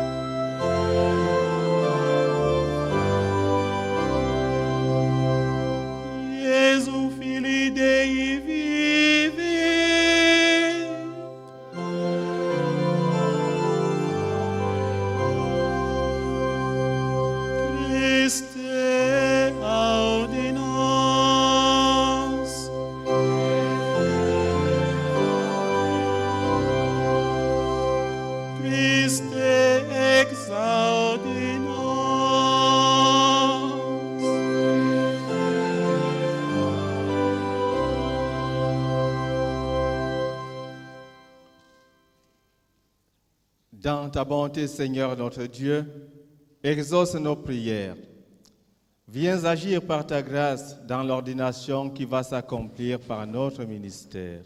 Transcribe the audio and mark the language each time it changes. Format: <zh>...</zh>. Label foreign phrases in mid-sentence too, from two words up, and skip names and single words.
<la>Iesu Filii Dei vivi, Christe audi nos. Christe exaudi nos.</la> <fr>Dans ta bonté, Seigneur notre Dieu, exauce nos prières. Viens agir par ta grâce dans l'ordination qui va s'accomplir par notre ministère.</fr>